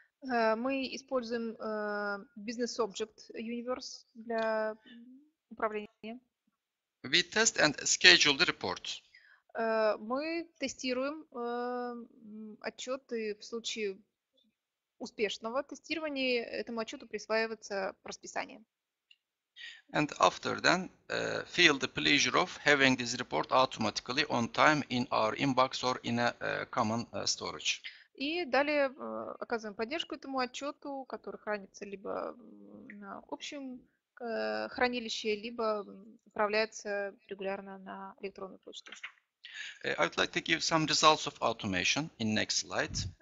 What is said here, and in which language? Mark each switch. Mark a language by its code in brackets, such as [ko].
[ru] Мы используем Business Object Universe для управления. [en] We test and schedule the report. [ru] Мы тестируем отчеты в случае успешного тестирования. Этому отчету присваивается расписание. [en] And after then, feel the pleasure of having this report automatically on time in our inbox or in a common storage. [ru] И далее оказываем поддержку этому отчету, который хранится либо на общем хранилище, либо отправляется регулярно на электронную почту. [en] I would like to give some results of automation in next slide.